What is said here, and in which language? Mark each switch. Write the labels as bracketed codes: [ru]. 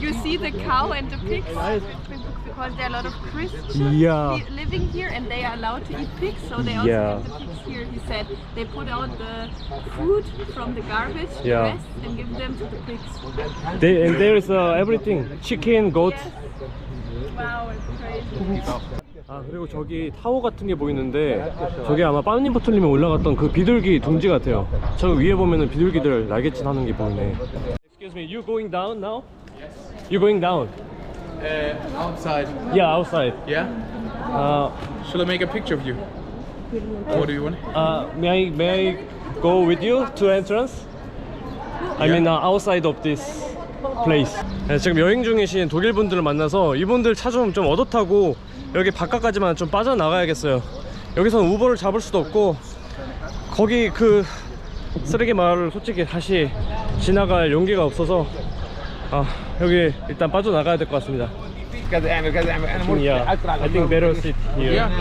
[en] You see the cow and the pigs? Because there are a lot of Christians Yeah. living here and they are allowed to eat pigs, so they also Yeah. have the pigs here. He said they put out the food from the garbage, Yeah. the rest, and give them to the pigs. And there is everything. Chicken, goat. Wow, it's crazy. [ko] 아, 그리고 저기 타워 같은 게 보이는데 저게 아마 빠니보틀님이 올라갔던 그 비둘기 둥지 같아요. 저 위에 보면은 비둘기들 날개짓 하는 게 보이네. [en] Excuse me, you going down now? Yes. You going down? Outside. Yeah, outside. Yeah? Shall I make a picture of you? What do you want? May I go with you to entrance? I mean outside of this place. [ko] 네, 지금 여행 중이신 독일 분들을 만나서 이분들 차 좀 얻어 타고 여기 바깥까지만 좀 빠져나가야겠어요. 여기서는 우버를 잡을 수도 없고 거기 그 쓰레기 마을을 솔직히 다시 지나갈 용기가 없어서 여기 일단 빠져나가야 될 것 같습니다. [en] Yeah, I think better sit here.